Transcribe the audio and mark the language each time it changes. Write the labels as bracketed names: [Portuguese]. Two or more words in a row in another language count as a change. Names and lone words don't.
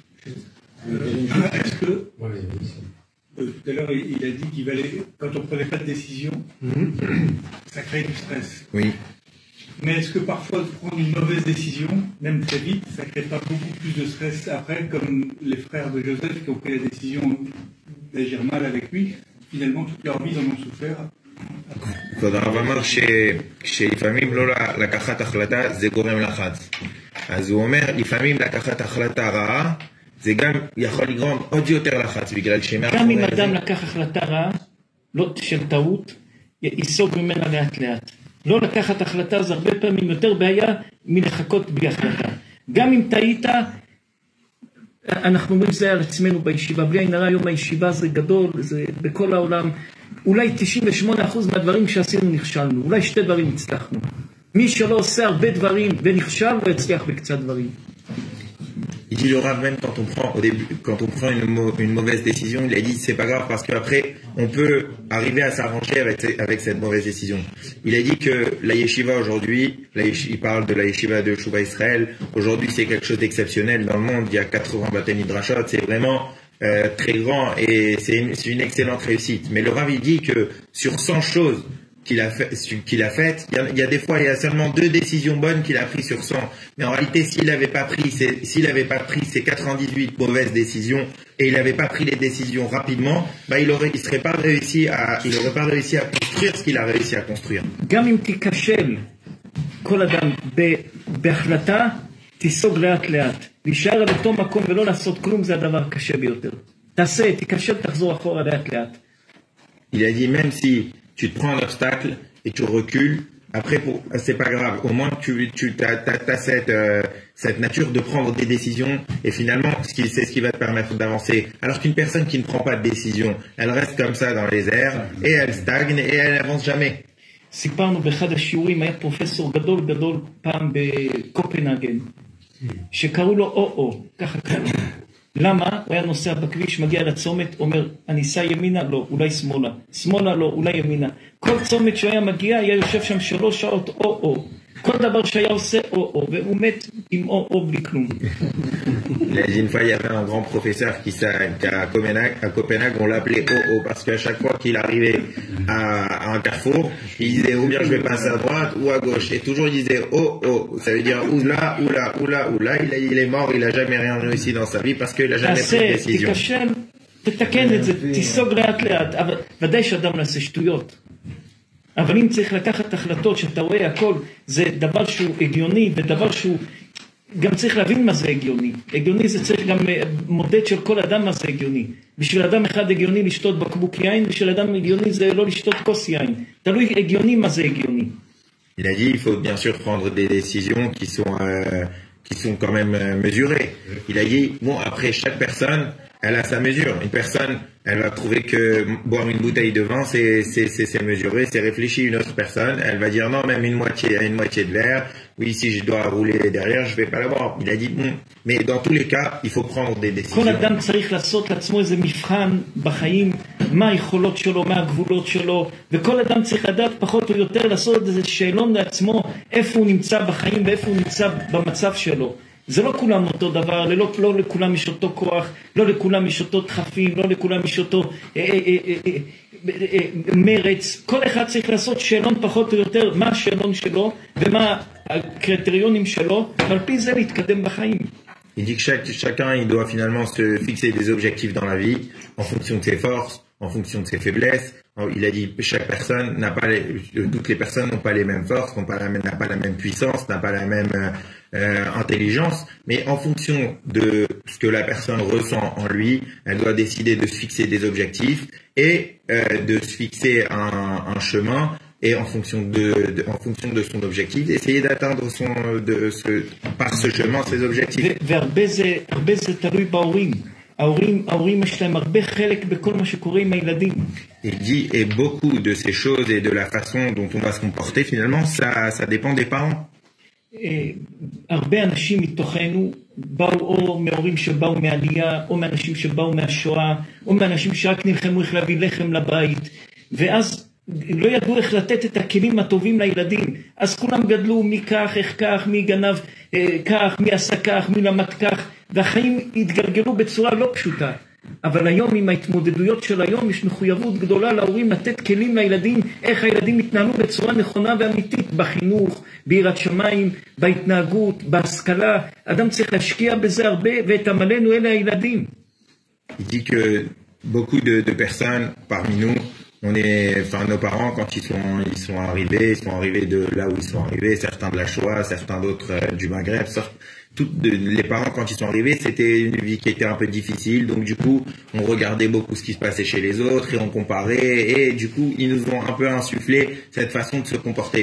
[French] Est-ce que tout à l'heure il a dit qu'il valait, quand on ne prenait pas de décision, ça crée du stress. Oui. Mais est-ce que parfois de prendre une mauvaise décision, même très vite, ça ne crée pas beaucoup plus de stress après, comme les frères de Joseph qui ont pris la décision d'agir mal avec lui, finalement toute leur vie ils en ont souffert. [Hebrew] כבוד הרב אמר שלפעמים לא לקחת החלטה זה גורם לחץ. אז הוא אומר לפעמים לקחת החלטה רעה זה גם יכול לגרום עוד יותר לחץ בגלל גם אם אדם לקח החלטה רעה, לא של טעות, ייסוג ממנה לאט לאט. לא לקחת החלטה זה הרבה פעמים יותר בעיה מלחכות בלי החלטה. גם אם טעית, אנחנו אומרים זה על עצמנו בישיבה, בלי עין הרע יום הישיבה זה גדול, זה בכל העולם, אולי 98% מהדברים שעשינו נכשלנו, אולי 2 דברים הצלחנו. מי שלא עושה הרבה דברים ונכשל לא יצליח בקצת דברים. [French] Il dit le Rav, même quand on prend une mauvaise décision, il a dit c'est pas grave parce qu'après on peut arriver à s'arranger avec cette mauvaise décision. Il a dit que la yeshiva aujourd'hui, il parle de la yeshiva de Shuvah Israël, aujourd'hui c'est quelque chose d'exceptionnel dans le monde, il y a 80 [Hebrew] בתי מדרשות, [French] c'est vraiment très grand et c'est une excellente réussite. Mais le Rav il dit que sur 100 choses qu'il a faites, il y a des fois il y a seulement 2 décisions bonnes qu'il a prises sur 100. Mais en réalité s'il n'avait pas pris ces 98 mauvaises décisions et il n'avait pas pris les décisions rapidement, bah il n'aurait pas réussi à construire ce qu'il a réussi à construire. [Hebrew] גם אם תיכשל כל אדם בהחלטה תיסוג לאט לאט, להישאר על אותו מקום ולא לעשות כלום זה הדבר הקשה ביותר. תיכשל תחזור אחורה לאט לאט. [French] Il a dit même si tu te prends un obstacle et tu recules, après c'est pas grave, au moins tu as cette nature de prendre des décisions et finalement c'est ce qui va te permettre d'avancer. Alors qu'une personne qui ne prend pas de décision, elle reste comme ça dans les airs et elle stagne et elle n'avance jamais. [Hebrew] סיפרנו באחד השיעורים, היה פרופסור גדול פעם בקופנהגן, שקראו לו או, ככה קראו. למה? הוא היה נוסע בכביש, מגיע לצומת, אומר, אני אסע ימינה? לא, אולי שמאלה. שמאלה? לא, אולי ימינה. כל צומת שהוא היה מגיע, היה יושב שם 3 שעות או. כל דבר שהיה עושה או, והוא מת עם או בלי כלום. [French] Il a dit une fois, il y avait un grand professeur qui à Copenhague, on l'appelait Oh, parce qu'à chaque fois qu'il arrivait à un carrefour, il disait ou bien je vais passer à droite ou à gauche. Et toujours il disait Oh, ça veut dire ou là, ou là, ou là, ou là. Il est mort, il a jamais rien réussi dans sa vie parce qu'il a jamais pris de décision. [Hebrew] תיכשל, תתקן את זה, תיסוג לאט לאט. אבל ודאי שאדם נעשה שטויות. אבל אם צריך לקחת החלטות שאתה רואה הכל, זה דבר שהוא הגיוני ודבר שהוא גם צריך להבין מה זה הגיוני. הגיוני זה צריך גם מודד של כל אדם מה זה הגיוני. בשביל אדם אחד הגיוני לשתות בקבוק יין, בשביל אדם הגיוני זה לא לשתות כוס יין. תלוי הגיוני מה זה הגיוני. [French] Il a dit il faut bien sûr prendre des décisions qui sont quand même mesurées. Il a dit bon après chaque personne elle a sa mesure. Une personne, elle va trouver que boire une bouteille de vin, c'est mesuré, c'est réfléchi. Une autre personne, elle va dire non, même une moitié de verre. Oui, si je dois rouler derrière, je vais pas la boire. Il a dit bon, mais dans tous les cas, il faut prendre des décisions. [Hebrew] כל אדם צריך לעשות לעצמו איזה מבחן בחיים, מה היכולות שלו, מה הגבולות שלו, וכל אדם צריך לדעת פחות או יותר לעשות איזה שאלון לעצמו, איפה הוא נמצא בחיים ואיפה הוא נמצא במצב שלו. זה לא כולם אותו דבר, לא לכולם יש אותו כוח, לא לכולם יש אותו דחפים, לא לכולם יש אותו מרץ. כל אחד צריך לעשות שאלון פחות או יותר, מה השאלון שלו ומה הקריטריונים שלו, ועל פי זה להתקדם בחיים. [French] Il dit que chacun il doit finalement se fixer des objectifs dans la vie en fonction de ses forces, en fonction de ses faiblesses. Il a dit chaque personne n'a pas toutes les personnes n'ont pas les mêmes forces, n'a pas la même puissance, n'a pas la même intelligence, mais en fonction de ce que la personne ressent en lui, elle doit décider de se fixer des objectifs et de se fixer un chemin. Et en fonction de son objectif, d'essayer d'atteindre par ce chemin ses objectifs. [Hebrew] והרבה זה תלוי בהורים. ההורים יש להם הרבה חלק בכל מה שקורה עם הילדים. [French] Il dit, et beaucoup de ces choses et de la façon dont on va se comporter, finalement, ça dépend des parents. [Hebrew] הרבה אנשים מתוכנו באו או מהורים שבאו מעלייה, או מאנשים שבאו מהשואה, או מאנשים שרק נלחמו איך להביא לחם לבית, ואז לא ידעו איך לתת את הכלים הטובים לילדים. אז כולם גדלו מי כך, איך כך, מי גנב כך, מי עשה כך, מי למד כך, והחיים התגלגלו בצורה לא פשוטה. אבל היום עם ההתמודדויות של היום יש מחויבות גדולה להורים לתת כלים לילדים, איך הילדים יתנהלו בצורה נכונה ואמיתית, בחינוך, ביראת שמיים, בהתנהגות, בהשכלה. אדם צריך להשקיע בזה הרבה, ואת עמלנו אלה הילדים. [French] Il dit que beaucoup de personnes parmi nous, nos parents, quand ils sont arrivés de là où ils sont arrivés, certains de la Shoah, certains d'autres du Maghreb, les parents, quand ils sont arrivés, c'était une vie qui était un peu difficile, donc du coup, on regardait beaucoup ce qui se passait chez les autres et on comparait, et du coup, ils nous ont un peu insufflé cette façon de se comporter.